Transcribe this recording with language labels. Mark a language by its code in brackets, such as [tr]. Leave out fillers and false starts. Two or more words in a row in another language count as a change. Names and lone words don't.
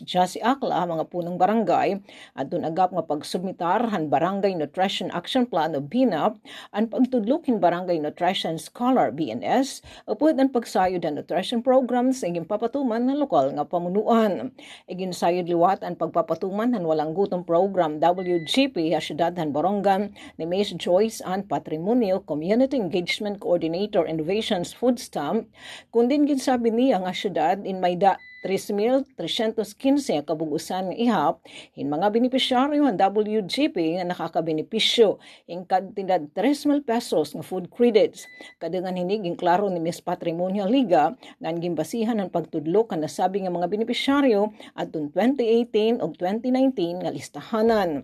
[war] Jassy Akla mga punong barangay at agap nga pagsubmitar han Barangay Nutrition Action Plan o BNAP ang pagtudlukin Barangay Nutrition Scholar BNS upod ang pagsayod ang [en] nutrition programs [war] ang papatuman ng lokal nga pamunuan. Iginsayod liwat ang pagpapatuman han walang gutom program WGP ha Syudad han Borongan ni Ms. Joyce Ann Patrimonio Community Engagement Coordinator Innovations Food Stamp kundin ginsabi niya nga syudad in Mayda 3,315 kabugusan ng ihap in mga benepisyaryo ang WGP nga nakakabenepisyo in kantidad 3,000 pesos ng [en] food credits. [war] Kadangan hiniging klaro ni Ms. Patrimonial Liga nga gimbasihan ang pagtudlok ang nasabi nga mga benepisyaryo atong 2018 o 2019 nga listahanan.